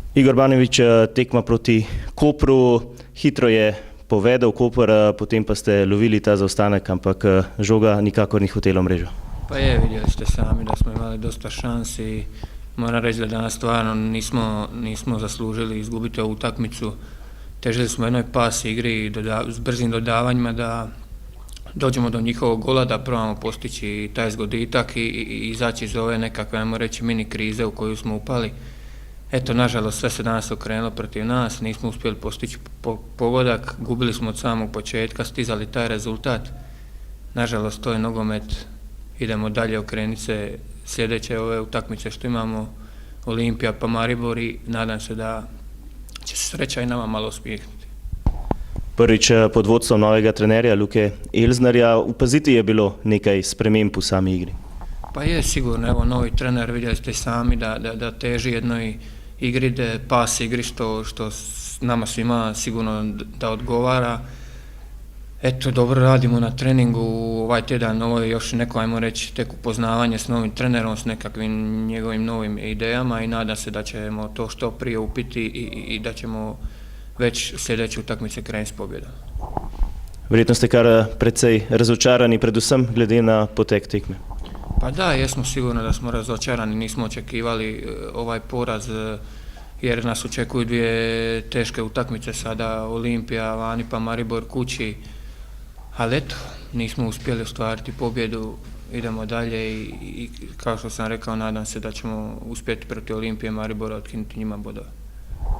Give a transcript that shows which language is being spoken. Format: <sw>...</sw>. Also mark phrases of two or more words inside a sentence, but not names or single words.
<sl>Igor Banović, tekma proti Kopru, hitro je povedel Koper, potem pa ste lovili ta zaostanek, ampak žoga nikakor ni hotela v mrežo.</sl> <hr>Pa je, vidjeli ste sami da smo imali dosta šansi. Moram reći da danas stvarno nismo zaslužili izgubiti ovu utakmicu. Težili smo jednoj pas igri s brzim dodavanjima da dođemo do njihovog gola, da probamo postići taj zgoditak i izaći iz ove nekakve, ajmo reći, mini krize u koju smo upali. Eto, nažalost, sve se danas okrenulo protiv nas, nismo uspjeli postići pogodak, gubili smo od samog početka, stizali taj rezultat. Nažalost, to je nogomet, idemo dalje, okrenuti se sljedeće ove utakmice što imamo, Olimpija pa Maribor, i nadam se da će se sreća i nama malo uspjehnuti.</hr> <sl>Prvič pod vodstvom novega trenerja Luke Elznarja, opaziti je bilo nekaj sprememb v sami igri.</sl> <hr>Pa je sigurno, evo novi trener, vidjeli ste sami da teži jednoj igri, pas igri što nama svima sigurno da odgovara. Eto, dobro radimo na treningu, ovaj tjedan ovo je još neko, ajmo reći, tek upoznavanje s novim trenerom, s nekakvim njegovim novim idejama i nadam se da ćemo to što prije upiti i da ćemo već sljedeće utakmice krenuti s pobjedom.</hr> <sl>Verjetno ste kar precej razočarani, predvsem glede na potek tekme.</sl> <hr>Pa da, jesmo sigurno da smo razočarani, nismo očekivali ovaj poraz jer nas očekuju dvije teške utakmice sada, Olimpija vani pa Maribor kući, ali eto, nismo uspjeli ostvariti pobjedu, idemo dalje i kao što sam rekao, nadam se da ćemo uspjeti protiv Olimpije Maribora otkinuti njima bodove.</hr>